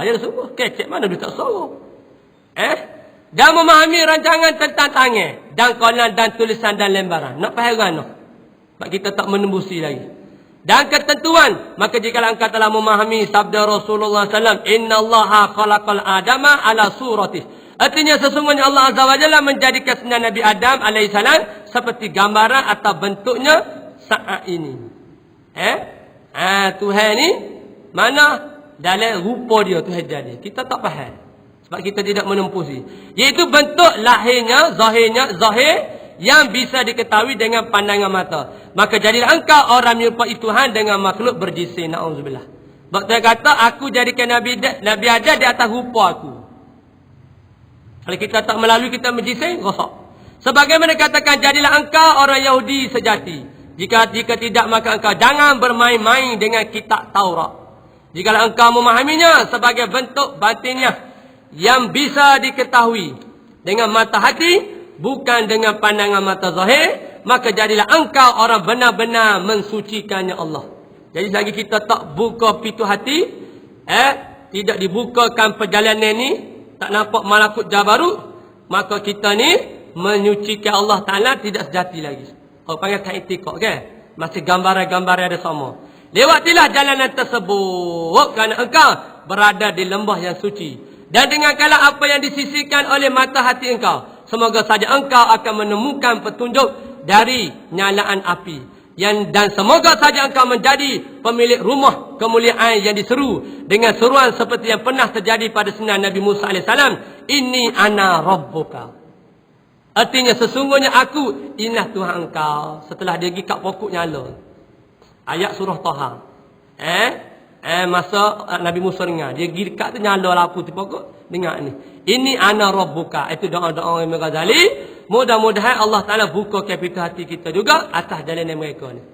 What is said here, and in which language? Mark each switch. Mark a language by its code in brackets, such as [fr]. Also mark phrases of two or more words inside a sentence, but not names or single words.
[ms] Ya semua kecek mana dia tak suara. Dan memahami rancangan tentang tangan dan kolam dan tulisan dan lembaran. Nak faham kan? Sebab kita tak menembusi lagi. Dan ketentuan, maka jika engkau telah memahami sabda Rasulullah SAW, [ar] إن الله خلق آدم على صورته. [ms] Artinya sesungguhnya Allah [ar] Azza wa Jalla [ms] menjadikan Nabi Adam alaihissalam seperti gambaran atau bentuknya saat ini. Tuhan ni mana dalam rupa dia Tuhan jadi. Kita tak faham. Sebab kita tidak menempusi. Iaitu bentuk lahirnya, zahir yang bisa diketahui dengan pandangan mata. Maka jadilah engkau orang menyerupai Tuhan dengan makhluk berjisim. Na'udzubillah. Sebab dia kata, aku jadikan Nabi Adam di atas rupa aku. Kalau kita tak melalui, kita berjisim, rosak. Sebagaimana katakan, jadilah engkau orang Yahudi sejati. Jika tidak, maka engkau jangan bermain-main dengan kitab Taurat. Jika engkau memahaminya sebagai bentuk batinnya yang bisa diketahui dengan mata hati, bukan dengan pandangan mata zahir, maka jadilah engkau orang benar-benar mensucikannya Allah. Jadi selagi kita tak buka pintu hati, tidak dibukakan perjalanan ni, tak nampak malakut Jabarut, maka kita ni menyucikan Allah Ta'ala tidak sejati lagi. Kalau panggil tak i'tiqad kan? Masih gambaran-gambaran ada sama. Lewatilah jalanan tersebut kerana engkau berada di lembah yang suci. Dan dengarkanlah apa yang disisikan oleh mata hati engkau. Semoga saja engkau akan menemukan petunjuk dari nyalaan api. Dan semoga saja engkau menjadi pemilik rumah kemuliaan yang diseru dengan seruan seperti yang pernah terjadi pada sunnah Nabi Musa AS. [ar] إني أنا ربك. [ms] Artinya sesungguhnya aku, inilah Tuhan engkau. Setelah dia pergi kat pokok nyala. Ayat surah Taha. Masa Nabi Musa dengar, dia pergi dekat tu nyala lampu tu pokok, dengar ni. [ar] إني أنا ربك. [ms] Itu doa-doa Imam Ghazali. Mudah-mudahan Allah Ta'ala buka pintu hati kita juga atas jalan mereka ni.